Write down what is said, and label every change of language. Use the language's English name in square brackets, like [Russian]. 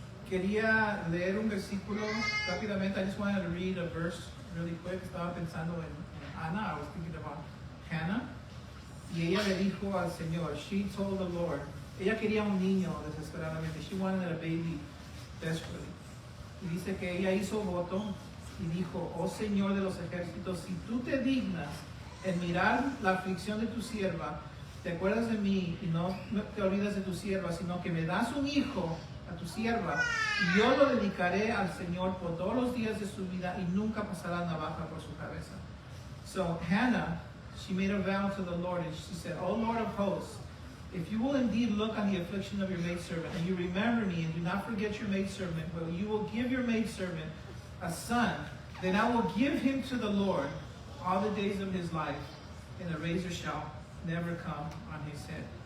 [Spanish] Quería leer un versículo rápidamente. [English] I just wanted to read a verse really quick. [Spanish] Estaba pensando en Ana. [English] I was thinking about Hannah. [Spanish] Y ella le dijo al Señor, [English] she told the Lord, [Spanish] ella quería un niño desesperadamente. [English] She wanted a baby desperately. [Spanish] Y dice que ella hizo voto y dijo, oh Señor de los ejércitos, si tú te dignas en mirar la aflicción de tu sierva, te acuerdas de mí y no te olvidas de tu sierva, sino que me das un hijo a tu sierva, y yo lo dedicaré al Señor por todos los días de su vida y nunca pasará navaja por su cabeza. [English] So Hannah, she made a vow to the Lord and she said, oh Lord of hosts, if you will indeed look on the affliction of your maidservant and you remember me and do not forget your maidservant, but you will give your maidservant a son, then I will give him to the Lord all the days of his life, and a razor shall never come on his head.